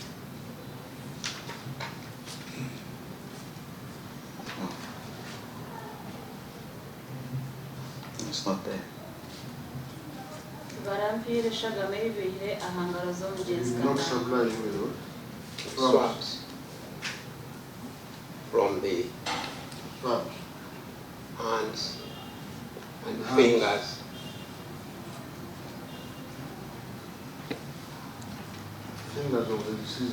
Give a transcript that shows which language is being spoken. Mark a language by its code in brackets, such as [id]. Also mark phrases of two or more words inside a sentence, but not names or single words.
[en] It's not there. [cgg] Barampire eshagama eyihire aha ngaro z'omugenzi [en] Not Katanga. supply you with what? Swabs from the Swabs. hands and Hands. fingers Fingers of the deceased.